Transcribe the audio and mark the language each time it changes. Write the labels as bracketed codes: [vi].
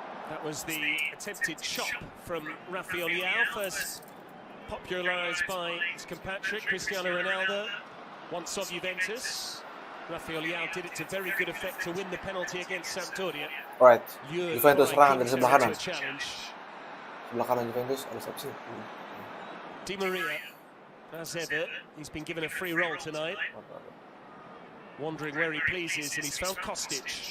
[en] That was the attempted chop from Rafael Leao, first popularised by his compatriot Cristiano Ronaldo, once of Juventus. Rafael Leao did it to very good effect to win the penalty against Sampdoria. [id] Right, Juventus serangan dari sebelah kanan. Sebelah kanan Juventus ada siapa sih? [en] Di Maria, as ever, he's been given a free roll tonight. Wondering where he pleases, and he's found Kostic.